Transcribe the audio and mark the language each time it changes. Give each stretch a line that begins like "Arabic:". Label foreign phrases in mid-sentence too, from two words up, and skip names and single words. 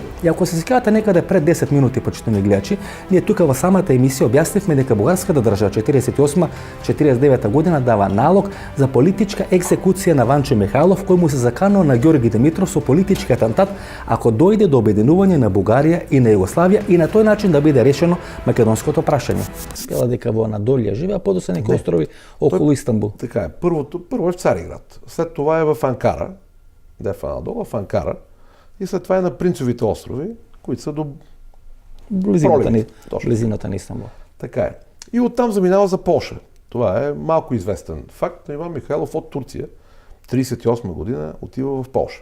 Macedonian: И ако се сеќавате некаде пред 10 минути, почитувани гледачи, ние тука во самата емисија објаснивме дека бугарската држава 48-49 година дава налог за политичка екзекуција на Ванчо Михајлов, кој му се заканува на Ѓорги Димитров со политички атентат ако дојде до обединување на Бугарија и на Југославија и на тој начин да биде решено македонското прашање. Спела дека во Анадолија живе, а подоцна некои острови околу Истанбул. Така е.
Bulgarian: Прво е в Цариград, след това е в Анкара, де в Анадола, в Анкара, и след това е на Принцовите острови, които са до близината на Истанбул.
Macedonian: Така е.
Bulgarian: И оттам заминава за Полша. Това е малко известен факт, но Иван Михайлов от Турция, 1938 година, отива в Полша.